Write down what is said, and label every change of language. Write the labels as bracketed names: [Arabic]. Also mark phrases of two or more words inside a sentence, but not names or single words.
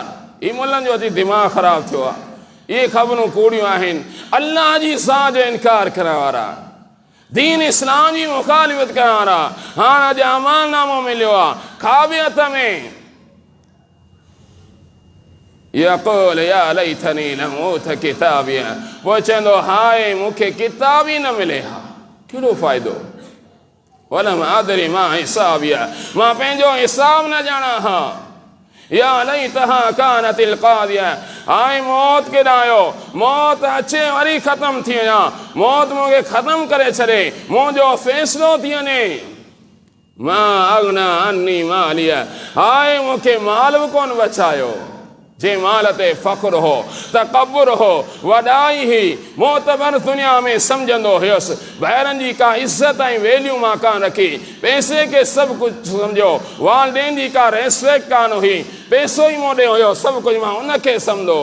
[Sindhi] ही मुल्हनि जो अची दिमाग़ ख़राब थियो आहे। इहे ख़बरूं कूड़ियूं आहिनि, अल्लाह जी ज़ात जो इनकार करण वारा, दीन इस्लाम जी मुखालिफ़त करण वारा। हाणे अॼु अमाननामो मिलियो आहे, खाॿे हथ में। [Arabic] يقول يا ليتني لم أوت كتابيه, [Sindhi] पोइ चवंदो हाय मूंखे किताब ई न मिले हा, कहिड़ो फ़ाइदो। [Arabic] ولم أدر ما حسابيه, [Sindhi] मां पंहिंजो हिसाब न ॼाणा हा। [Arabic] يا ليتها كانت القاضية, [Sindhi] हाय मौत केॾां आयो, मौत अचे वरी ख़तम थी वञा, मौत मूंखे ख़तम करे छॾे, मुंहिंजो फ़ैसिलो थी वञे। [Arabic] ما أغنى عني ماليه, [Sindhi] हाय मूंखे माल बि कोन बचायो। जे माल ते फ़ख्रु हो, तकब्बुर हो, वॾाई ही, मोतबर दुनिया में सम्झंदो हुयुसि, ॿाहिरनि जी का इज़त ऐं वैल्यू मां कान रखी, पैसे खे सभु कुझु सम्झो, वालदेन जी का रेस्पेक्ट कान हुई, पैसो ई मूं ॾे हुयो, सभु कुझु मां उनखे सम्झो।